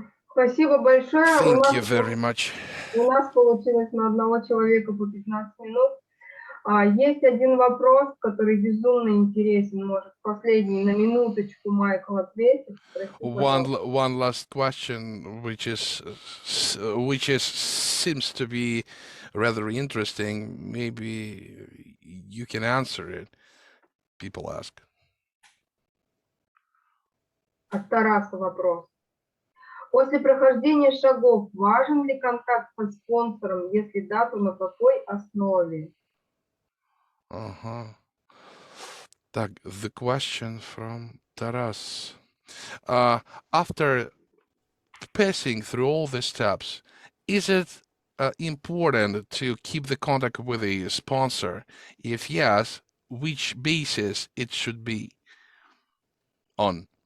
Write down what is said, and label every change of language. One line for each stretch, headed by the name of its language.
Russian: Спасибо большое.
English: Thank you very much.
Russian: У нас получилось на одного человека по 15 минут. Есть один вопрос, который безумно интересен. Может, последний на минуточку Майкл ответит.
English: One last question, which seems to be rather interesting. Maybe you can answer it. People ask.
Russian: От Тараса вопрос. После прохождения шагов важен ли контакт со спонсором? Если да, то на какой основе?
English: Так, the question from Taras. After passing through all the steps, is it important to keep the contact with a sponsor? If yes, which basis it should be on?